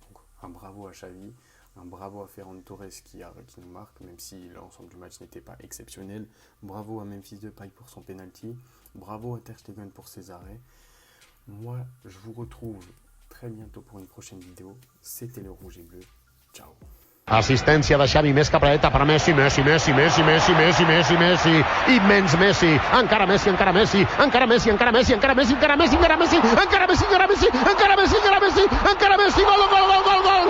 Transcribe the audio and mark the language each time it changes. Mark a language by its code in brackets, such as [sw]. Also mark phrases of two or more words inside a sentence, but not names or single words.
[fr] Donc un bravo à Xavi, un bravo à Ferran Torres qui nous marque, même si l'ensemble du match n'était pas exceptionnel. Bravo à Memphis Depay pour son penalty. Bravo à Ter Stegen pour ses arrêts. Moi, je vous retrouve très bientôt pour une prochaine vidéo. C'était le Rouge et Bleu. Ciao. [ca] Assistència de Xavi, més cap a la dreta per Messi, Messi, Messi, Messi, Messi, Messi, Messi, Messi, immens Messi, encara Messi, encara Messi, encara Messi, encara Messi, encara Messi, encara Messi, encara Messi, encara Messi, encara Messi, encara Messi, encara Messi, encara Messi, gol, gol, gol, gol!